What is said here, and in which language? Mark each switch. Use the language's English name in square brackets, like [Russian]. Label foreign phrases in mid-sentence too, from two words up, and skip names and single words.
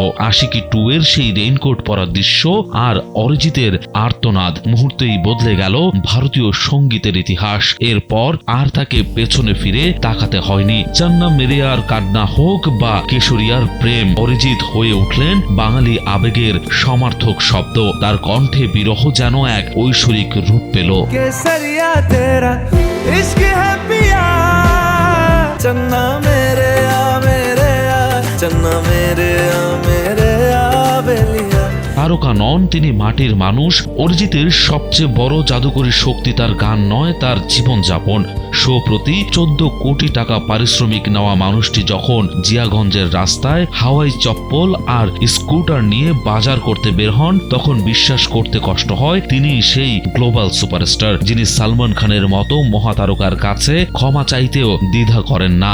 [Bangla] আশিকি 2 এর সেই রেইনকোট পরার দৃশ্য আর অরিজিতের আর্তনাদ মুহূর্তেই বদলে গেল ভারতীয় সঙ্গীতের ইতিহাস। এরপর আর তাকে পেছনে ফিরে তাকাতে হয়নি। [Hindi] चन्ना मेरे [Bangla] আর কান্না হোক বা কেশরিয়ার প্রেম, অরিজিৎ হয়ে উঠলেন বাঙালি আবেগের সমার্থক শব্দ। তার কণ্ঠে বিরহ যেন এক ঐশ্বরিক রূপ পেল। [Hindi] इश्क है पिया चन्ना मेरे आ चन्ना मेरे आ बेलिया। [Bangla] তারকা নন, তিনি মাটির মানুষ। অরিজিতের সবচেয়ে বড় জাদুকরী শক্তি তার গান নয়, তার জীবনযাপন। শো প্রতি 14 কোটি টাকা পারিশ্রমিক নেওয়া মানুষটি যখন জিয়াগঞ্জের রাস্তায় হাওয়াই চপ্পল আর স্কুটার নিয়ে বাজার করতে বের হন, তখন বিশ্বাস করতে কষ্ট হয় তিনি সেই গ্লোবাল সুপারস্টার, যিনি সালমান খানের মতো মহাতারকার কাছে ক্ষমা চাইতেও দ্বিধা করেন না।